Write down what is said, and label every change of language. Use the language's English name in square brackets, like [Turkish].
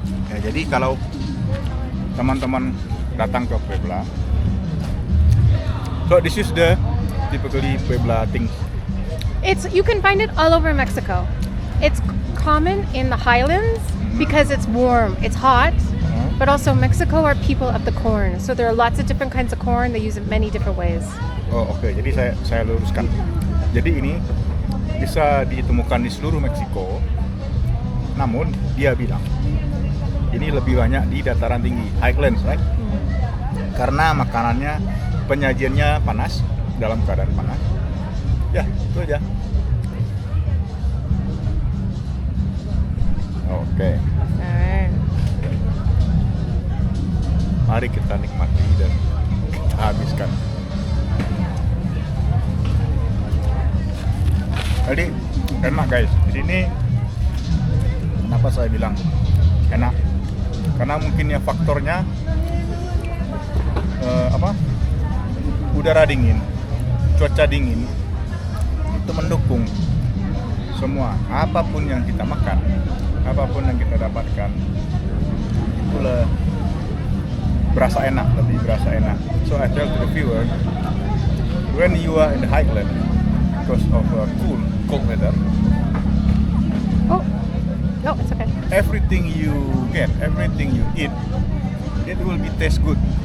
[Indonesian] Ya, jadi kalau teman-teman datang ke Puebla, [English] so this is the typically Puebla things. You can find it all over Mexico. It's common in the highlands because it's warm, it's hot, but also Mexico are people of the corn. So there are lots of different kinds of corn. They use it many different ways. [Indonesian] Oh oke, jadi saya luruskan. Jadi ini bisa ditemukan di seluruh Meksiko. Namun dia bilang ini lebih banyak di dataran tinggi, [English] highlands, right? [Indonesian] Karena makanannya, penyajiannya panas, dalam keadaan panas. Ya, itu aja. Oke. [English] Alright. [Indonesian] Mari kita nikmati dan kita habiskan. Jadi enak guys. Di sini kenapa saya bilang enak? Karena mungkin ya faktornya udara dingin, cuaca dingin itu mendukung semua. Apapun yang kita makan, apapun yang kita dapatkan, itulah berasa enak, lebih berasa enak. [English] So I tell to the viewer, when you are in the highland because of cold weather, No, it's okay. everything you get, everything you eat, it will be taste good